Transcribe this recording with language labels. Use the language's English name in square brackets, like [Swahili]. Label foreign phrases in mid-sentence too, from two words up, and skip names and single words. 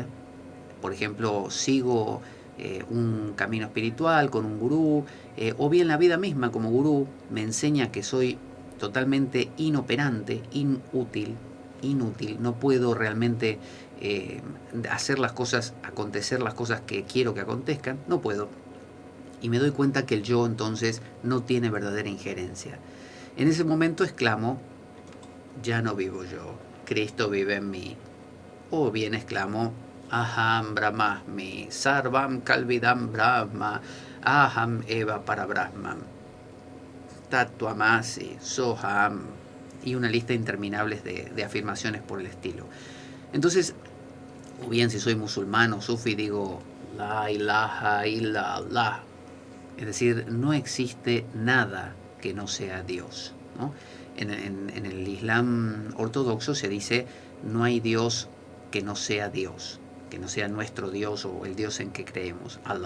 [Spanish] Por ejemplo, sigo un camino espiritual con un gurú, o bien la vida misma como gurú me enseña que soy totalmente inoperante, inútil, no puedo realmente hacer las cosas, acontecer las cosas que quiero que acontezcan, no puedo. Y me doy cuenta que el yo entonces no tiene verdadera injerencia. En ese momento exclamo, ya no vivo yo, Cristo vive en mí. O bien exclamo, [Sanskrit] अहं ब्रह्मास्मि, सर्वं खल्विदं ब्रह्म, अहमेव परं ब्रह्म, तत्त्वमसि, सोऽहम्, [Spanish] y una lista interminable de afirmaciones por el estilo. Entonces, o bien si soy musulmán o sufi, digo [Arabic] لا إله إلا الله, [Spanish] es decir, no existe nada que no sea Dios, ¿no? En el Islam ortodoxo se dice no hay Dios que no sea Dios, que no sea nuestro Dios o el Dios en que creemos, Allah.